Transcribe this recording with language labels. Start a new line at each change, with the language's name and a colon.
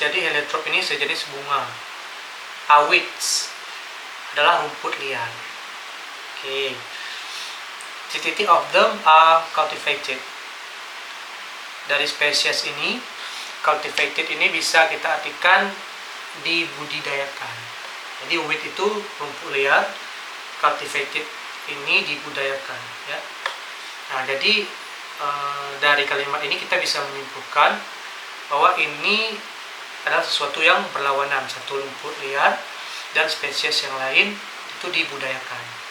Indonesian: Jadi heliotrop ini sejenis bunga. Weeds adalah rumput liar. Oke.
English: Majority of them are cultivated.
Indonesian: Dari spesies ini, cultivated ini bisa kita artikan dibudidayakan. Jadi weed itu rumput liar, cultivated ini dibudidayakan ya. Nah, jadi dari kalimat ini kita bisa menyimpulkan bahwa ini adalah sesuatu yang berlawanan, satu rumput liar dan spesies yang lain itu dibudidayakan.